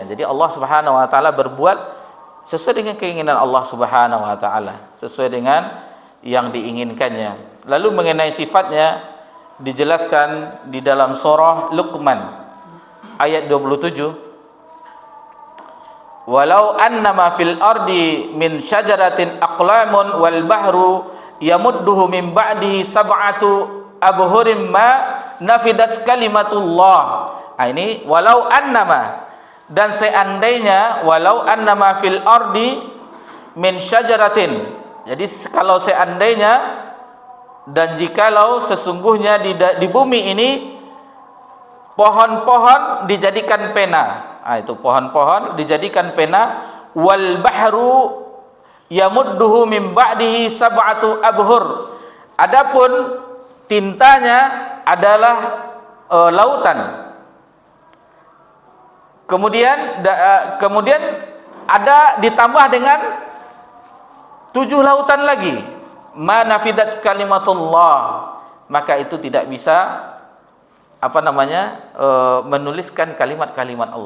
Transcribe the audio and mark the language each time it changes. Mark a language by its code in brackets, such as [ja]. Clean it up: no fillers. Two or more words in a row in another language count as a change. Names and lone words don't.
[id] Jadi [ar] الله سبحانه وتعالى [id] berbuat sesuai dengan keinginan [ar] الله سبحانه وتعالى, [id] sesuai dengan yang diinginkannya. Lalu mengenai sifatnya dijelaskan di dalam surah Luqman ayat 27, [ar] ولو أنما في الأرض من شجرة أقلام والبحر يمده من بعده سبعة أبحر ما نفدت كلمات الله. [id] Nah, ini [ar] ولو أنما, [id] dan seandainya [ar] ولو أنما في الأرض من شجرة, [id] Jadi kalau seandainya dan jikalau sesungguhnya di bumi ini pohon-pohon dijadikan pena. Itu pohon-pohon dijadikan pena. [ar] والبحر يمده من بعده سبعة أبحر. [id] Adapun tintanya adalah lautan. Kemudian ada ditambah dengan 7 lautan lagi. [ar] ما نفدت كلمات الله, [id] maka itu tidak bisa menuliskan kalimat-kalimat Allah.